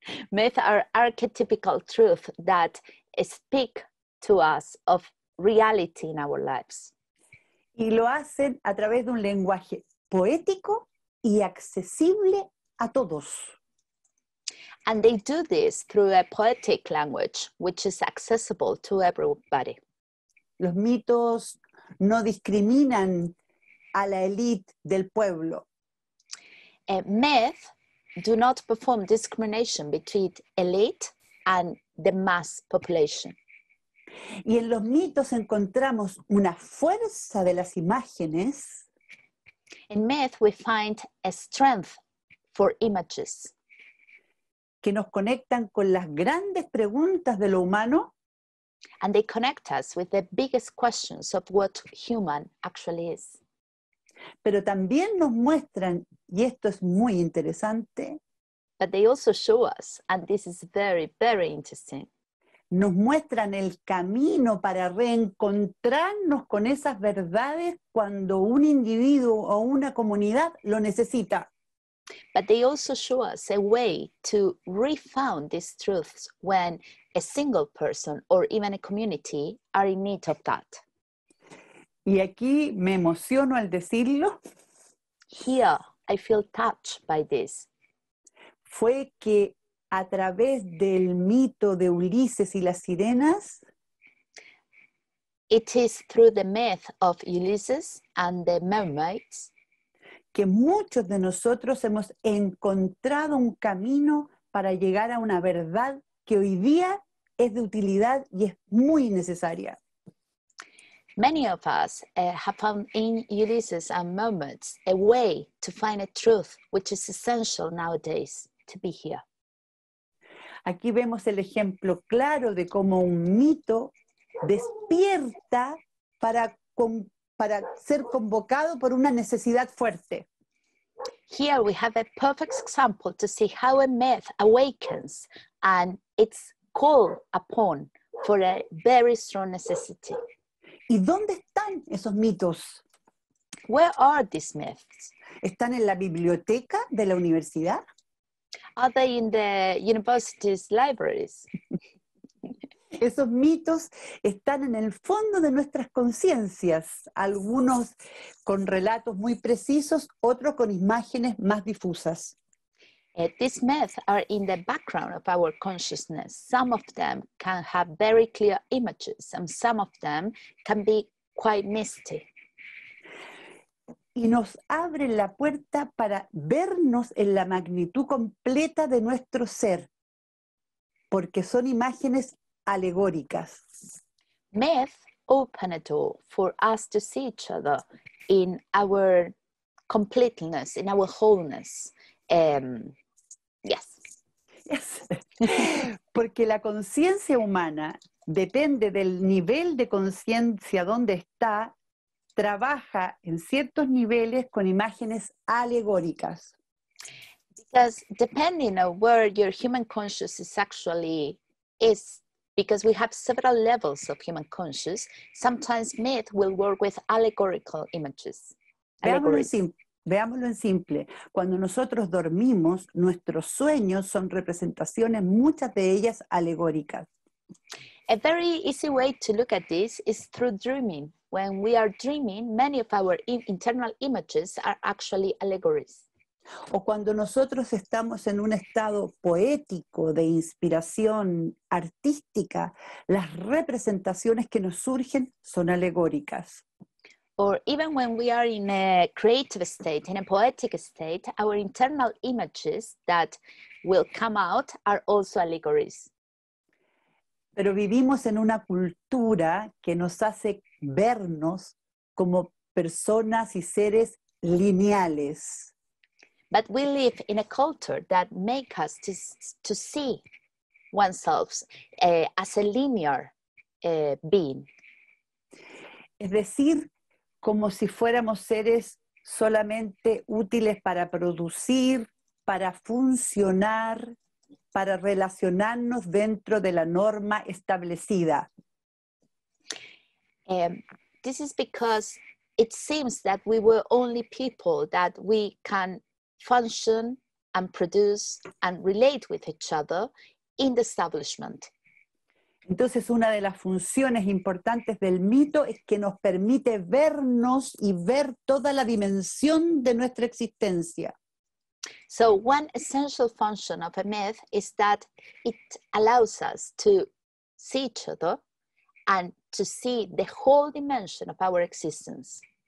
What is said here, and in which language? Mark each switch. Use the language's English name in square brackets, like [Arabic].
[English] Myth are archetypical truth that speak to us of reality in our lives. [Spanish] Y lo hacen a través de un lenguaje poético y accesible a todos. [English] And they do this through a poetic language, which is accessible to everybody. [Spanish] Los mitos no discriminan a la élite del pueblo. [English] Myth do not perform discrimination between elite and the mass population. [Spanish] Y en los mitos encontramos una fuerza de las imágenes. [English] In myth, we find a strength for images [Spanish] que nos conectan con las grandes preguntas de lo humano. [English] and they connect us with the biggest questions of what human actually is. [Spanish] Pero también nos muestran, y esto es muy interesante, [English] But they also show us, and this is very, very interesting, [Spanish] nos muestran el camino para reencontrarnos con esas verdades cuando un individuo o una comunidad lo necesita. [English] but they also show us a way to refound these truths when a single person or even a community are in need of that. [Spanish] Y aquí me emociono al decirlo, [English] Here, I feel touched by this. [Spanish] fue que a través del mito de Ulises y las sirenas, [English] It is through the myth of Ulysses and the mermaids [Spanish] que muchos de nosotros hemos encontrado un camino para llegar a una verdad que hoy día es de utilidad y es muy necesaria. [English] many of us have found in Ulysses and mermaids a way to find a truth which is essential nowadays to be here. [Spanish] Aquí vemos el ejemplo claro de cómo un mito despierta para ser convocado por una necesidad fuerte. [English] Here we have a perfect example to see how a myth awakens and it's called upon for a very strong necessity. [Spanish] ¿Y dónde están esos mitos? [English] Where are these myths? [Spanish] ¿Están en la biblioteca de la universidad? [English] Are they in the university's libraries? [Spanish] Esos mitos están en el fondo de nuestras conciencias, algunos con relatos muy precisos, otros con imágenes más difusas. [English] These myths are in the background of our consciousness. Some of them can have very clear images, and some of them can be quite misty. [Spanish] Y nos abren la puerta para vernos en la magnitud completa de nuestro ser, porque son imágenes alegóricas. [English] Myth open a door for us to see each other in our completeness, in our wholeness. Yes. Yes. [Spanish] Porque la conciencia humana depende del nivel de conciencia donde está, trabaja en ciertos niveles con imágenes alegóricas. [English] Because depending on where your human consciousness actually is, because we have several levels of human conscious, sometimes myth will work with allegorical images. [Spanish] Veámoslo en simple. Cuando nosotros dormimos, nuestros sueños son representaciones, muchas de ellas alegóricas. [English] A very easy way to look at this is through dreaming. When we are dreaming, many of our internal images are actually allegories. [Spanish] O cuando nosotros estamos en un estado poético de inspiración artística, las representaciones que nos surgen son alegóricas. [English] Or even when we are in a creative state, in a poetic state, our internal images that will come out are also allegories. [Spanish] Pero vivimos en una cultura que nos hace vernos como personas y seres lineales. [English] But we live in a culture that makes us to see oneself as a linear being. [Spanish] Es decir, como si fuéramos seres solamente útiles para producir, para funcionar. para relacionarnos dentro de la norma establecida. [English] This is because it seems that we were only people that we can function and produce and relate with each other in the establishment. [Spanish] Entonces, una de las funciones importantes del mito es que nos permite vernos y ver toda la dimensión de nuestra existencia. [English] So one essential function of a myth is that it allows us to see each other and to see the whole dimension of our existence.